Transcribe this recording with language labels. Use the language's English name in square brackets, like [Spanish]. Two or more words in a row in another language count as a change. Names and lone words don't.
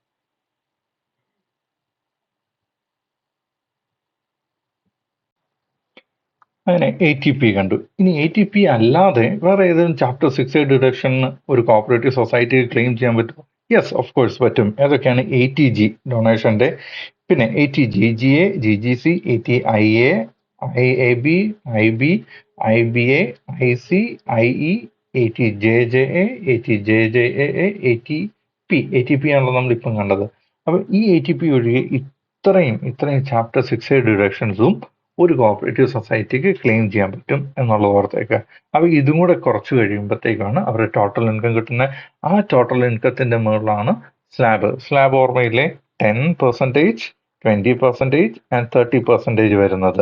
[Malayalam] അങ്ങനെ ATP കണ്ടു. ഇനി ATP അല്ലാതെ വേറെ ഏതെങ്കിലും [English] chapter 6A deduction [Malayalam] ഒരു [English] cooperative society [Malayalam] ക്ലെയിം ചെയ്യാൻ പറ്റുമോ? [English] yes, of course [Malayalam] പറ്റും. ഏതൊക്കെയാണ്? ATG ഡൊണേഷന്റെ, പിന്നെ ATGGA, GGC, ATIA, IAB, IB, IBA, IC, IE, ATJJA, ATJJAA, ATP. ATP ആണല്ലോ നമ്മളിപ്പം കണ്ടത്. അപ്പൊ ഈ ATP ഒഴികെ ഇത്രയും [English] chapter 6A deductions [Malayalam] ഒരു [English] cooperative society [Malayalam] ക്ലെയിം ചെയ്യാൻ പറ്റും എന്നുള്ളത് ഓർത്തേക്ക്. അപ്പോൾ ഇതും കൂടെ കുറച്ച് കഴിയുമ്പോഴത്തേക്കാണ് അവരുടെ [English] total income [Malayalam] കിട്ടുന്നത്. ആ [English] total income [Malayalam] മുകളിലാണ് സ്ലാബ് ഓർമ്മയില്ലേ, 10%, 20% ആൻഡ് 30% വരുന്നത്.